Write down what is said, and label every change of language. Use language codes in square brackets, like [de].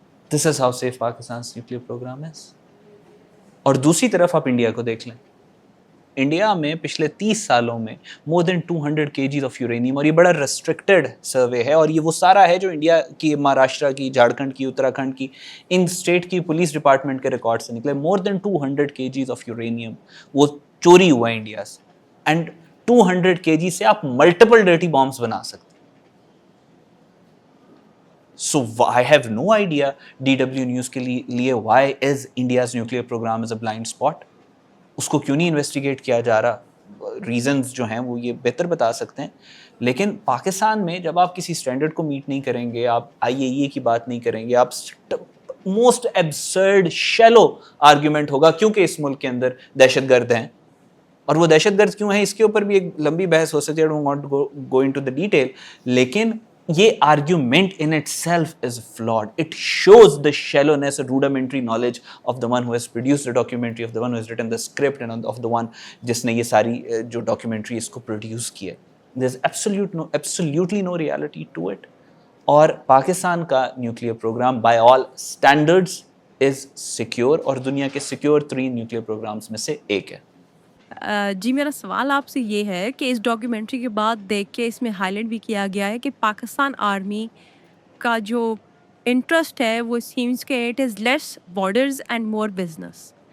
[en] this is how safe [ur] پاکستان's nuclear programme ہے. اور دوسری طرف آپ انڈیا کو دیکھ لیں, انڈیا میں پچھلے 30 سالوں میں [en] more than 200 kgs of uranium, [ur] اور یہ بڑا ریسٹرکٹیڈ سروے ہے, اور یہ وہ سارا ہے جو انڈیا کی, مہاراشٹرا کی, جھارکھنڈ کی, اتراکھنڈ کی, ان اسٹیٹ کی پولیس ڈپارٹمنٹ کے ریکارڈ سے نکلے. [en] more than 200 kgs of uranium [ur] وہ چوری ہوا ہے انڈیا سے, اینڈ 200 kg سے آپ ملٹیپل ڈرٹی بامبس بنا سکتے. [en] So I have no idea [ur] DW news کے لیے [en] why is India's nuclear program is a blind spot. [ur] اس کو کیوں نہیں انویسٹیگیٹ کیا جا رہا؟ ریزنز جو ہیں وہ یہ بہتر بتا سکتے ہیں. لیکن پاکستان میں جب آپ کسی سٹینڈرڈ کو میٹ نہیں کریں گے, آپ IAEA کی بات نہیں کریں گے, آپ موسٹ ایبسرڈ شیلو آرگیومنٹ ہوگا کیونکہ اس ملک کے اندر دہشت گرد ہیں, اور وہ دہشت گرد کیوں ہیں اس کے اوپر بھی ایک لمبی بحث ہو سکتی ہے. [en] I don't want to go into the detail, [ur] لیکن [en] یہ argument in itself is flawed. It shows the shallowness or rudimentary knowledge of the one who has produced the documentary, of the one who has written the script, and of the one [ur] جس نے یہ ساری جو documentary اس کو produce کی ہے. [en] There's absolutely no reality to it. [ur] اور پاکستان کا nuclear programme [en] by all standards is secure [ur] اور دنیا کے سیکیور ترین نیوکلیئر پروگرامز میں سے ایک ہے. جی میرا سوال آپ سے یہ ہے کہ اس ڈاکیومنٹری کے بعد دیکھ کے اس میں ہائی لائٹ بھی کیا گیا ہے کہ پاکستان آرمی کا جو انٹرسٹ ہے وہ سیمس کہ [en] It is less borders and more business.